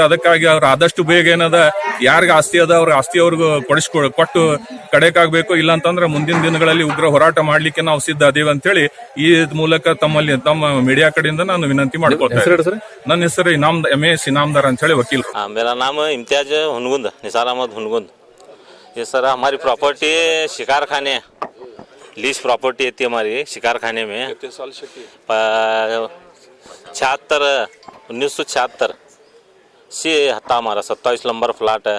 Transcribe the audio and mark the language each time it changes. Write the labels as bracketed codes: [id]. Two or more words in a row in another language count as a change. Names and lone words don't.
[kn] ಅದಕ್ಕಾಗಿ ಅವ್ರು ಆದಷ್ಟು ಬೇಗ ಏನದ ಯಾರಿಗೆ ಆಸ್ತಿ ಅದ ಅವ್ರ ಆಸ್ತಿ ಅವ್ರಿಗೆ ಕೊಟ್ಟು ಕಡೆಕಾಗಬೇಕು, ಇಲ್ಲ ಅಂತಂದ್ರೆ ಮುಂದಿನ ದಿನಗಳಲ್ಲಿ ಉಗ್ರ ಹೋರಾಟ ಮಾಡ್ಲಿಕ್ಕೆ ನಾವು ಸಿದ್ಧ ಅದೇವೆ ಅಂತ ಹೇಳಿ ಈ ಮೂಲಕ ತಮ್ಮ ಮೀಡಿಯಾ ಕಡೆಯಿಂದ ನಾನು ವಿನಂತಿ ಮಾಡ್ಕೊಳ್ತೇನೆ। ನನ್ನ ಹೆಸರು MS इनामदार ಅಂತ ಹೇಳಿ ವಕೀಲ್। [hi] मेरा नाम इम्तियाज हुनगुंद, निसार अहमद हुनगुंद। ये सर हमारी प्रॉपर्टी शिकार खाने लीज प्रॉपर्टी थी हमारी शिकार खाने में। 1976 से हत्ता हमारा 27 नंबर फ्लैट है।